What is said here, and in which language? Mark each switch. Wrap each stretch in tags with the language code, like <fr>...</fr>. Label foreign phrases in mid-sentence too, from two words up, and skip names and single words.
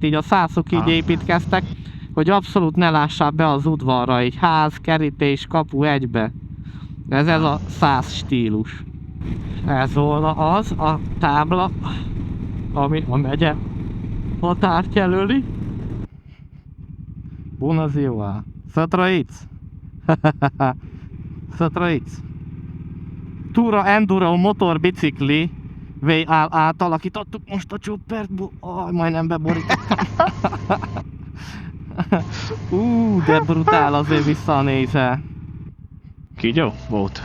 <hu>Így a szászok így építkeztek, hogy abszolút ne lássák be az udvarra, így ház, kerítés, kapu egybe. Ez a szász stílus. Ez volna az a tábla, ami a megye határt jelöli.</hu> <ro>Bună ziua! Să trăiți! Să trăiți!</ro> <hu>Túra Enduro motorbicikli átalakítottuk most a csopertból. Majdnem beborítottam. De brutál azért visszanézel. Kígyó? Volt.</hu>